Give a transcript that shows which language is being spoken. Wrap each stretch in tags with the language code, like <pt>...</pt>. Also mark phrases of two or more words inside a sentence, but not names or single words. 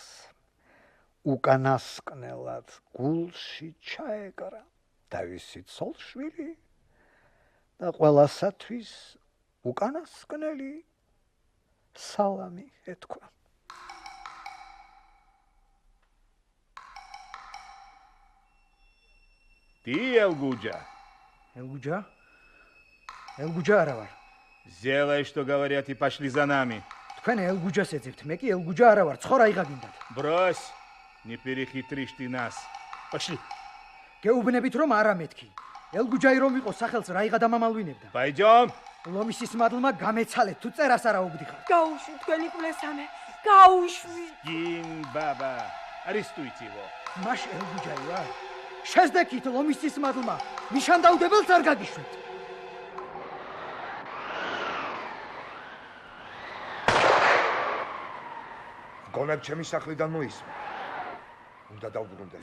<ka>უკანასკნელად გულში ჩაეკრა თავისი ცოლ-შვილი და ყველასათვის უკანასკნელი სალამი ეთქვა.</ka> <ru>Ты Элгуджа?</ru> <ka>Элгуджа? Элгуджа არა ვარ.</ka> <ru>Сделай, что говорят, и пошли за нами.</ru> <ka>თქვენ ელგუჯას ეძებთ, მე კი ელგუჯა არა ვარ, ცხო რა იღაგინდათ.</ka> <ru>Брось, не перехитришь ты нас. Пошли.</ru> <ka>გეუბნებით რომ არა მეთქი. ელგუჯაი რომ იყო სახელს რა იღა დამამალვინებდა.</ka> <ru>Пойдем.</ru> <ka>ლომისის მადლმა გამეცალეთ, თუ წერას არა უგდიხარ. გაუშვი თქვენი კვლესამე, გაუშვი.</ka> <ru>Гин, баба. Арестуйте его.</ru> <ka>მაშ ელგუჯაი ვარ. შეზდექით ლომისის მადლმა, ნიშანდაუდებელს არ გაგიშვით. გონებ ჩემი სახლიდან მოისმე. უნდა დავბრუნდე.</ka>